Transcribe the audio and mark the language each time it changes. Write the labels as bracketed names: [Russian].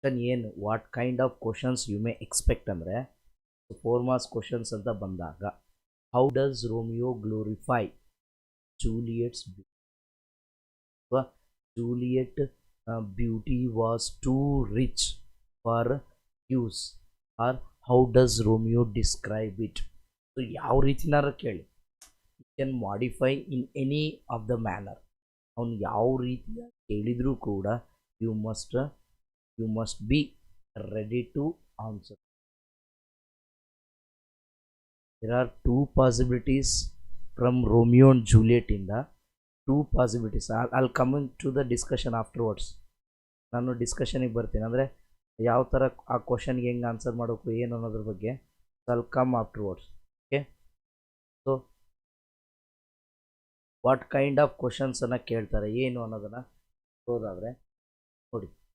[Kannada] ಏನು [English] what kind of questions you may expect [Kannada] ಅಂದರೆ [English] 4 marks questions [Kannada] ಅಂತ ಬಂದಾಗ [English] How does Romeo glorify Juliet's beauty, Juliet beauty was too rich for use, or how does Romeo describe it. So [Kannada] ಯಾವ ರೀತಿನಾರ ಕೇಳಿ, [English] You can modify in any of the manner. [Kannada] ಅವನು ಯಾವ ರೀತಿಯ ಕೇಳಿದರೂ ಕೂಡ [English] You must be ready to answer. There are two possibilities from Romeo and Juliet in the two possibilities. I'll come into the discussion afterwards. [Kannada] ನಾನು ಡಿಸ್ಕಷನಿಗೆ ಬರ್ತೀನಿ, ಅಂದರೆ ಯಾವ ಥರ ಆ ಕ್ವಶನ್ಗೆ ಹೆಂಗೆ ಆನ್ಸರ್ ಮಾಡಬೇಕು ಏನು ಅನ್ನೋದ್ರ ಬಗ್ಗೆ. [English] I'll come afterwards. Okay, so what kind of ಕ್ವಶನ್ಸನ್ನು [Kannada] ಕೇಳ್ತಾರೆ ಏನು ಅನ್ನೋದನ್ನು ಹೋದಾದರೆ ನೋಡಿ.